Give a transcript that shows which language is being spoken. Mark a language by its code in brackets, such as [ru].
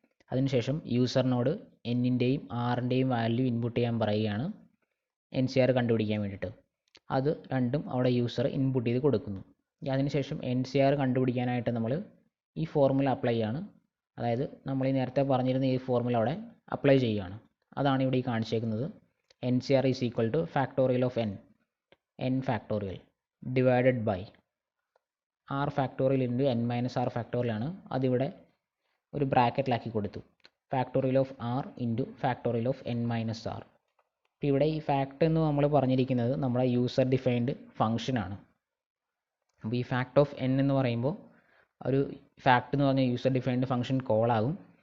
[ml] അതിനുശേഷം യൂസറിനോട് n-ൻ്റെയും r-ൻ്റെയും value input ചെയ്യാൻ പറയുകയാണ് NCR കണ്ടുപിടിക്കാൻ വേണ്ടിയിട്ട്. അത് രണ്ടും അവിടെ യൂസർ ഇൻപുട്ട് ചെയ്ത് കൊടുക്കുന്നു. അതിനുശേഷം NCR കണ്ടുപിടിക്കാനായിട്ട് നമ്മൾ ഈ ഫോർമുല അപ്ലൈ ചെയ്യാണ്. അതായത് നമ്മൾ ഈ നേരത്തെ പറഞ്ഞിരുന്ന ഈ ഫോർമുല അവിടെ അപ്ലൈ ചെയ്യുകയാണ്. അതാണ് ഇവിടെ ഈ കാണിച്ചേക്കുന്നത്. [en] NCR is equal to factorial of n factorial divided by r factorial into n minus r factorial [ml] ആണ്. അതിവിടെ ഒരു ബ്രാക്കറ്റിലാക്കി കൊടുത്തു. [en] Factorial of r into factorial of n minus r. [ml] അപ്പോൾ ഇവിടെ ഈ ഫാക്ട് എന്ന് നമ്മൾ പറഞ്ഞിരിക്കുന്നത് നമ്മുടെ യൂസർ ഡിഫൈൻഡ് ഫംഗ്ഷനാണ്. അപ്പോൾ ഈ ഫാക്ട് ഓഫ് n എന്ന് പറയുമ്പോൾ ഒരു ഫാക്ട് എന്ന് പറഞ്ഞാൽ യൂസർ ഡിഫൈൻഡ് ഫംഗ്ഷൻ കോളാകും.